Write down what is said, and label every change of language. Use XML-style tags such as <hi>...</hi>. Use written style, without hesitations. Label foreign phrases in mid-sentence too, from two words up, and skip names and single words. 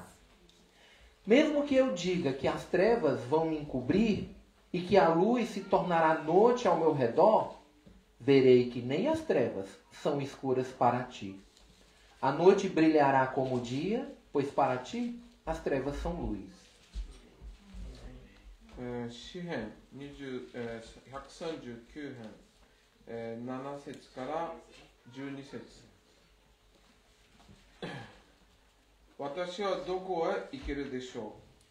<pt>Mesmo que eu diga que as trevas vão me encobrir e que a luz se tornará noite ao meu redor, verei que nem as trevas são escuras para ti. A noite brilhará como o dia, pois para ti as trevas são luz.</pt> <ja>詩編139編、7節から12節。私はどこへ行けるでしょう。</ja>